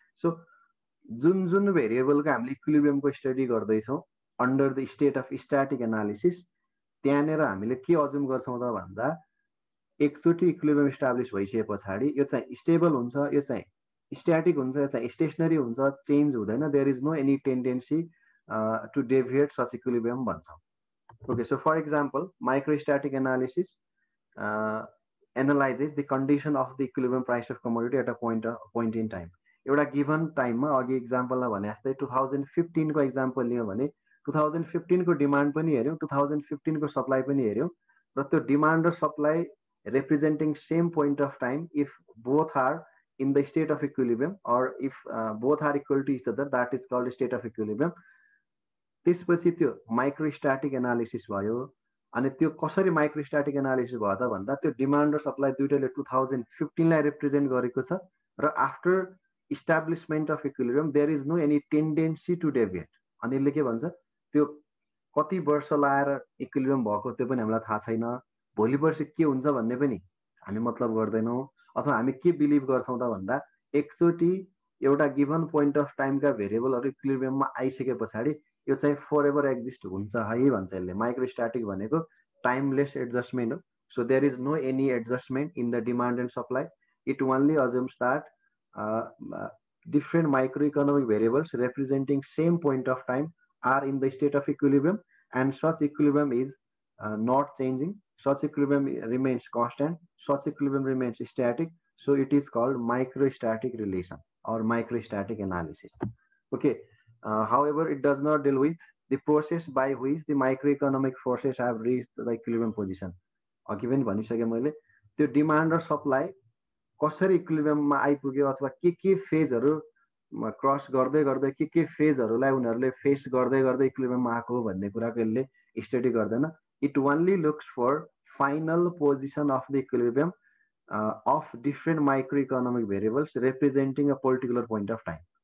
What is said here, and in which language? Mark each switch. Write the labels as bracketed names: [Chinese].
[Nepali] So जुन जुन भेरिएबलको हामीले इक्विलिब्रियमको स्टडी गर्दैछौँ [English] under the state of static analysis, [Nepali] त्यहाँनिर हामीले के अज्युम गर्छौँ त भन्दा एकचोटि इक्विलिब्रियम इस्टाब्लिस भइसके पछाडि यो चाहिँ स्टेबल हुन्छ, यो चाहिँ स्ट्याटिक हुन्छ, यो चाहिँ स्टेसनरी हुन्छ, चेन्ज हुँदैन। [English] there is no any tendency to deviate such equilibrium [Nepali] भन्छौँ। [English] Okay, so for example microstatic analysis analyses the condition of the equilibrium price of commodity at a point in time. [Nepali] एउटा given टाइममा अघि इक्जाम्पलमा भने जस्तै 2015 को example लियो भने 2015 को डिमान्ड पनि हेऱ्यौँ, 2015 को सप्लाई पनि हेऱ्यौँ, र त्यो डिमान्ड र supply [English] representing same point of time if both are in the state of equilibrium, or if both are equal to each other, that is called state of equilibrium. [Nepali] त्यसपछि त्यो माइक्रोस्ट्याटिक एनालिसिस भयो। अनि त्यो कसरी माइक्रोस्ट्याटिक एनालिसिस भयो त भन्दा त्यो डिमान्ड र सप्लाई दुईटैले 2015 लाई रिप्रेजेन्ट गरेको छ, र [English] After establishment of equilibrium there is no any tendency to deviate. [Nepali] अनि यसले के भन्छ, त्यो कति वर्ष लाएर इक्विलिब्रियम भएको त्यो पनि हामीलाई थाहा छैन, भोलि पर्सि के हुन्छ भन्ने पनि हामी मतलब गर्दैनौँ। अथवा हामी के बिलिभ गर्छौँ त भन्दा एकचोटि एउटा गिभन पोइन्ट अफ टाइमका भेरिएबलहरू इक्विलिब्रियममा आइसके पछाडि यो चाहिँ फर एभर एक्जिस्ट हुन्छ है भन्छ यसले। माइक्रोस्ट्याटिक भनेको टाइमलेस एडजस्टमेन्ट हो। [English] So there is no any adjustment in the demand and supply. It only assumes that different microeconomic variables representing same point of time are in the state of equilibrium, and such equilibrium is not changing. Such equilibrium remains constant. Such equilibrium remains static. So it is called microstatic relation or microstatic analysis. Okay. However, it does not deal with the process by which the microeconomic forces have reached the equilibrium position. [Nepali] अघि पनि भनिसकेँ मैले, त्यो demand र supply कसरी इक्विलिब्रियममा आइपुग्यो अथवा के फेजहरू क्रस गर्दै गर्दै के फेजहरूलाई उनीहरूले फेस गर्दै गर्दै इक्विलिब्रियममा आएको भन्ने कुराको यसले स्टडी गर्दैन। [English] It only looks for final position of the equilibrium of different micro economic variables representing a particular point of time.